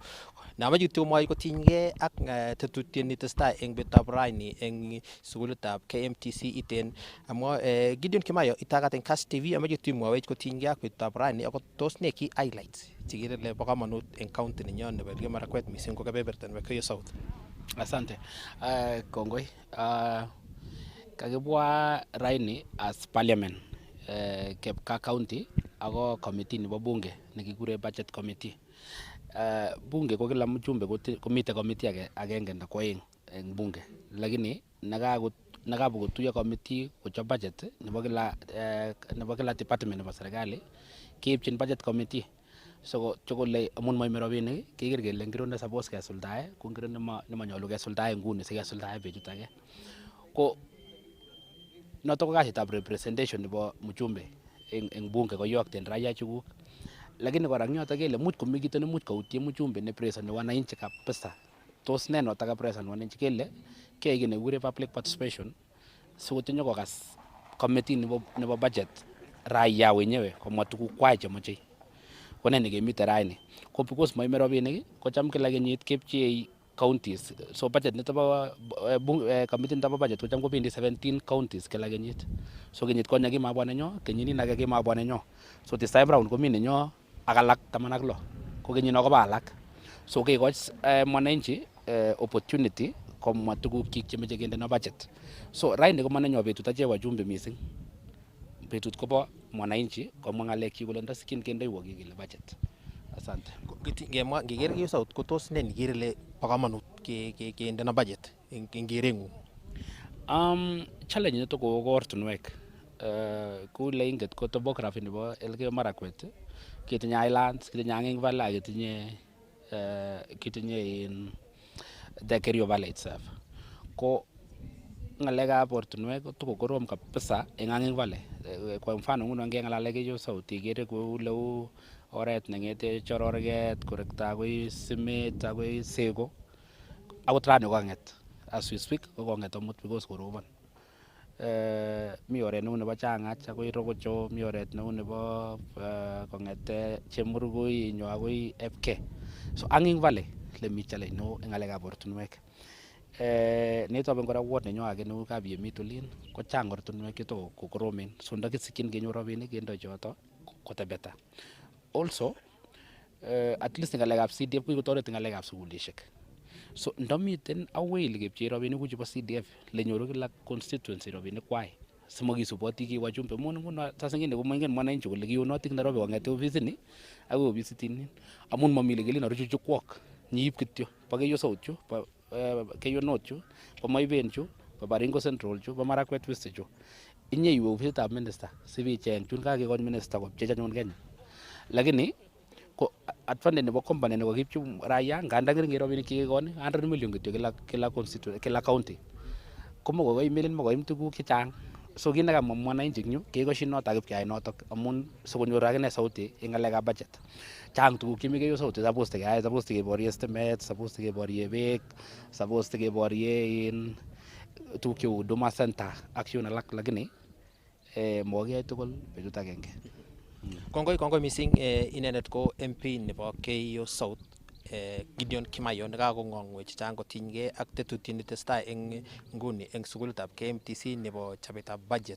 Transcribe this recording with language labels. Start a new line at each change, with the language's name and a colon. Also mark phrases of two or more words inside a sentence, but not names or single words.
Kalenjin: Namache kityo komwoi kotinygei ak tetutiet netestai eng betutab raini eng sukulitab KMTC iten amwa Gideon Kimaiyo itagat eng Kass TV amache kityo imwowech kotinygei ak betutab raini ako tos ne ki highlights chekere le bo kamanut eng county nenyon nebo Elgeyo Marakwet missing ko kebeberta nebo KU South.
Swahili: Asante.
Kalenjin: Kongoi. Kakibwa raini as parliament Kepka county ako committee nebo bunge nekikure
English: budget committee.
Kalenjin: Bunge ko
Swahili: kila mjumbe
Kalenjin: komite committee agenge nda ko aeng eng bunge, lakini nakapokotuyo committee kochop budget nebo kila department nebo serikali keipchin
English: budget committee.
Kalenjin: So chokole amun moime rabinik keker kele ngiro ne suppose kesuldae ko ngiro nemanyolu kesuldae nguni sikesuldae betut age. Ko noto ko kasitab representation nebo mjumbe eng bunge koyokten raia chukuk. Lakini kora nyoto kele much komi kito nemuch kautie mjumbe ne present
Swahili: wananchi kabisa.
Kalenjin: Tos ne noto ka present wananchi kele kei kene kure
English: public participation
Kalenjin: sikotinyo kokas committee nebo budget
Swahili: raia wenyewe
Kalenjin: komwa tuguk kwai chemoche. Ko ne nekemite raini. Ko because moime rabinik ko cham kila kenyit kepchei counties. So budget nito bo committee nito bo budget ko cham kobendi 17 counties kila kenyit. So kenyit konye kimabwa nenyo, kenyit nake kimabwa nenyo.
English: So this time round
Kalenjin: komi nenyo ak alak 16. Ko kenyino koba alak. So kekoch mwananchi opportunity komwa tuguk chik chemeche kende na budget. So raini ko manenyo betut ache wajumbe missing. Betut kobo mwananchi komwa ng'alek chik kole ndasikin kendeiwo kikile budget.
Swahili: Asante.
Kalenjin: Ngeker KU South ko tos ne nikere le bo kamanut kende na budget eng kereng'ung? Challenge nito ko ortinwek. Ku le inget ko topography nebo Elgeyo Marakwet ketinye islands, ketinye Hanging Valley, ketinye
English: in the Kerio Valley itself.
Kalenjin: Ko ng'alekab ortinwek ko tuko korom kabisa eng Hanging Valley.
Swahili: Kwa mfano
Kalenjin: nguno ngeng'alale KU South ikere kou leu oret neng'ete Chororget korekta akoi Simet akoi Seko akot rani kokang'et
English: as we speak
Kalenjin: kokang'et amut because korobon. Mi oret neu nebo Chang'ach akoi Rokocho, mi oret neu nebo kong'ete Chemurgui inyo akoi FK. So Hanging Valley lemi challenge neo eng ng'alekab ortinwek. Netoben kora ward nenyo age neu Kabiemit olin ko chang ortinwek cheto kokoromen. So ndakisikyin kenyor rabinik kendo choto kotebeta.
English: Also at least
Kalenjin: ngalekab CDF ko kotoret ngalekab sugulishek. So ndamiten away ile kepchei rabinik kuchebo CDF lenyoru kila constituency rabinik kwai simakisupoti ki wajumbe mun nguno sasa ngine komaingen mwananchi kole kiunotik Nairobi kong'ete ofisit akoi ofisit ni amun mamile kelin aruchu kwok nyiip kityo pa KU South chu pa KU North chu pa Maiben chu pa Baringo Central chu pa Marakwet West chu inye iwe ofisitab minister sibicheng chun kakekon minister kopchei anyun Kenya. Lakini ko advantage nebo company nebo kipchu raia nganda ngering rabinik chekekon 100 million kityo kila constituency kila county komo ko email mo koim tuguk chechang So kit nekamwa mwananchi nyu kekoshin notok kipkeyai notok amun sikonyor akine sauti eng ngalekab budget. Chang tuguk chemikeyo sauti suppose keyai, suppose keborye stimet, suppose keborye beek, suppose keborye in tuguk cheu Huduma Center action alak lakini mokiyai tugul betut agenge. Kongoi missing inendet ko MP nebo Keio South Gideon Kimayo nekakong'ong chechang kotinygei ak tetutiet netestai eng nguni eng sukulitab KMTC nebo chobetab budget.